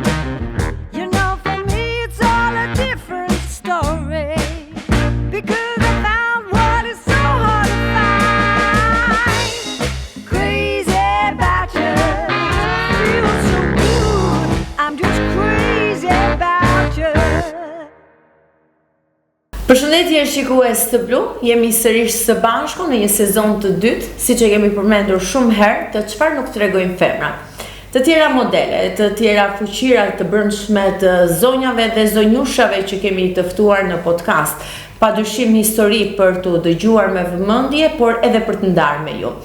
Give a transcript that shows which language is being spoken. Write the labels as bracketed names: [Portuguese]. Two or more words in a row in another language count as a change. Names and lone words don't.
[English] You know, for me it's all a different story. Because I found what is so hard to find. Crazy about you, feels so good. I'm just crazy about you. [Albanian] Përshëndetje shikues të Blu, jemi sërish së bashku në një sezon të dytë, siç e kemi përmendur shumë herë, të çfarë nuk tregojnë femrat. Të tjera modele, të tjera fuqira të brendshme të zonjave dhe zonjushave që kemi të ftuar në podcast, padyshim histori për të dëgjuar me vëmendje, por edhe për të ndarë me ju.